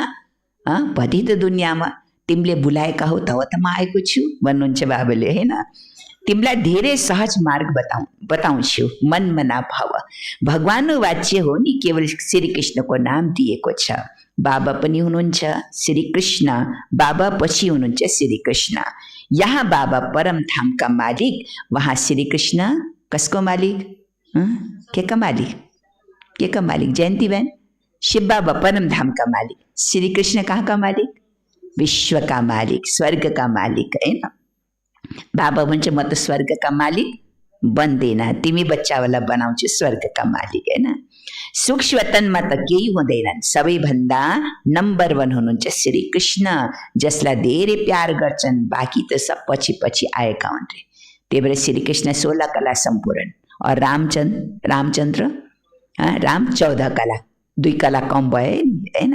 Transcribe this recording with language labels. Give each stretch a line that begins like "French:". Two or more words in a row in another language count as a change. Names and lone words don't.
Nepali: पतित दुनियाँमा तिमीले बोलाएका हो तब त म आएको छु भन्नुहुन्छ बाबाले, होइन? तिमीलाई धेरै सहज मार्ग बताउँछु।
Sanskrit: मन मना भव
Nepali: भगवान वाच्य हो नि, केवल श्री कृष्णको नाम दिएको छ। बाबा पनि हुनुहुन्छ श्री कृष्ण, बाबा पछि हुनुहुन्छ श्री कृष्ण। यहाँ बाबा परम धामका मालिक, वहाँ श्री कृष्ण कसको मालिक? के का मालिक? के का मालिक?
Hindi: जयन्ती बहन, शिव बाबा परम धाम का मालिक, श्री कृष्ण कहाँ का मालिक? विश्व का मालिक, स्वर्ग का मालिक,
Nepali: हैन? बाबा भन्छ म त
Hindi: स्वर्ग का मालिक
Nepali: बन्दैन, तिमी बच्चावाला बनाउँछु
Hindi: स्वर्ग का मालिक,
Nepali: हैन? सुख स्वतनमा त केही हुँदैनन्। सबैभन्दा नम्बर 1 हुनुहुन्छ श्री कृष्ण, जसलाई धेरै प्यार गर्छन्। बाँकी त सब पछि पछि आएका हुन् रे। त्यही भएर श्री कृष्ण 16 कला सम्पूर्ण और रामचन्द्र राम 14 कला, 2 कला कम भयो नि, हैन?